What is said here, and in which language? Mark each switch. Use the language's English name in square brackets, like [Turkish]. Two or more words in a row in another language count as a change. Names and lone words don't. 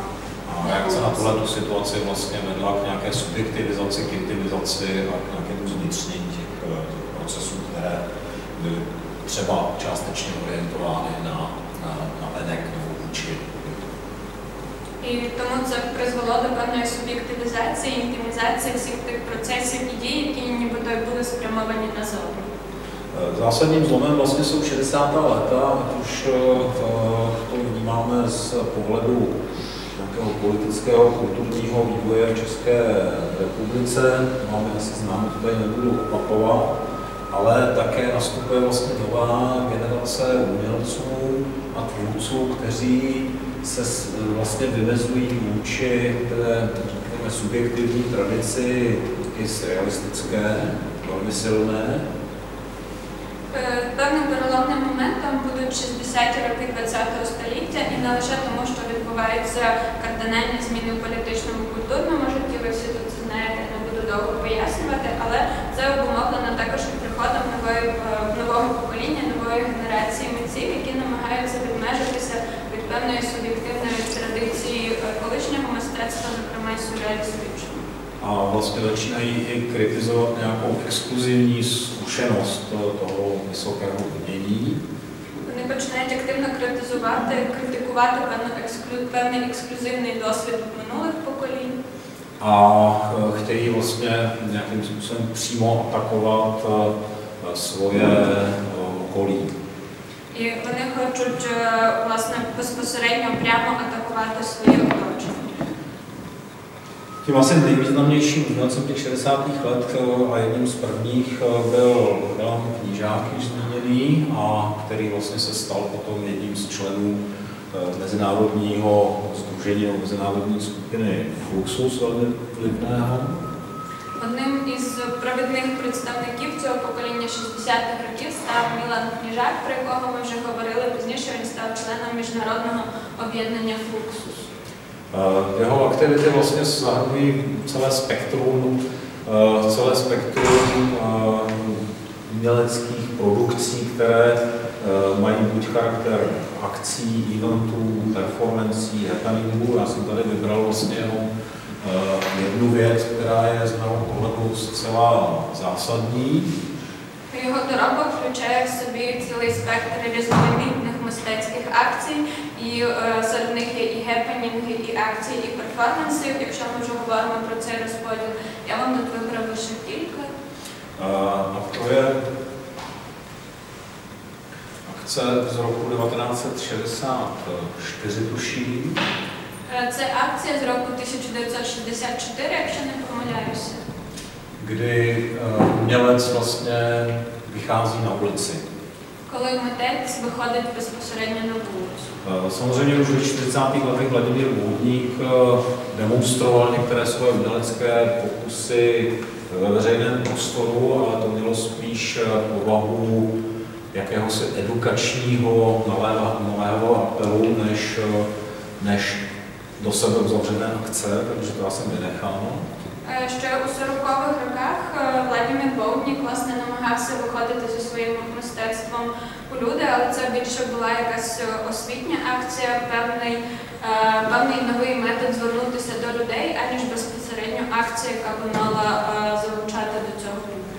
[Czech] A reakce na tuhle situaci vlastně vedla k nějaké subjektivizaci, k intimizaci a k nějakému zvnitřnění těch procesů, které byly třeba částečně orientovány na venek nebo vůči. [Ukrainian] І тому це призвело до певної суб'єктивізації, інтимізації всіх тих процесів і дій, які нібито були спрямовані назовні. [Czech] Zásadním zlomem vlastně jsou 60. léta, ať už to vnímáme z pohledu nějakého politického, kulturního vývoje v České republice. Máme asi známo, to tady nebudu opakovat, ale také nastupuje vlastně nová generace umělců a tvůrců, kteří se vlastně vymezují vůči té subjektivní tradici i surrealistické, velmi silné. [Ukrainian] Певним переломним моментом будуть 60-ті роки ХХ століття, і не лише тому, що відбуваються кардинальні зміни в політичному і культурному житті, ви всі тут це знаєте, не буду довго пояснювати, але це обумовлено також і приходом нового покоління, нової генерації митців, які намагаються відмежитися від певної суб'єктивної традиції колишнього мистецтва, зокрема і сюрреалістичного. [Czech] A vlastně začínají i kritizovat nějakou exkluzivní zkušenost toho vysokého umění. [Ukrainian] Вони починають активно критикувати певний ексклюзивний досвід минулих поколінь. [Czech] A chtějí vlastně nějakým způsobem přímo atakovat svoje okolí. [Ukrainian] І вони хочуть, власне, безпосередньо прямо атакувати своє оточення. [Czech] Tím asi nejvýznamnějším umělcem těch 60. let a jedním z prvních byl Milan Knížák, již zmíněný, a který vlastně se stal potom jedním z členů mezinárodního sdružení nebo mezinárodní skupiny Fluxus, velmi vlivného. [Ukrainian] Одним із провідних представників цього покоління 60-х років став Мілан Кніжак, про якого ми вже говорили. Пізніше він став членом міжнародного об'єднання Fluxus. [Czech] Jeho aktivity vlastně zahrnují celé spektrum uměleckých produkcí, které mají buď charakter akcí, eventů, performancí, happeningů. Já jsem tady vybral vlastně jenom jednu věc, která je z mého pohledu zcela zásadní. [Ukrainian] Його доробок включає в собі цілий спектр різноманітних мистецьких акцій, і серед них є і гепенінги, і акції, і перформанси. Якщо ми вже говоримо про цей розподіл, я вам тут вибрав лише кілька. [Czech] A to je akce z roku 1964, tuším. [Ukrainian] Це акція з року 1964, якщо не помиляюся. [Czech] Kdy umělec vlastně vychází na ulici. [Ukrainian] Коли митець виходить безпосередньо на вулицю. [Czech] Samozřejmě už ve 40. letech Vladimír Moudník demonstroval některé svoje umělecké pokusy ve veřejném prostoru, ale to mělo spíš povahu jakéhosi edukačního nového apelu, než do sebe uzavřené akce, takže to já jsem vynechal. [Ukrainian] Ще у 40-х роках Владимир Боуднік, власне, намагався виходити зі своїм мистецтвом у люди, але це більше була якась освітня акція, певний новий метод звернутися до людей, аніж безпосередньо акція, яка би мала залучати до цього людей.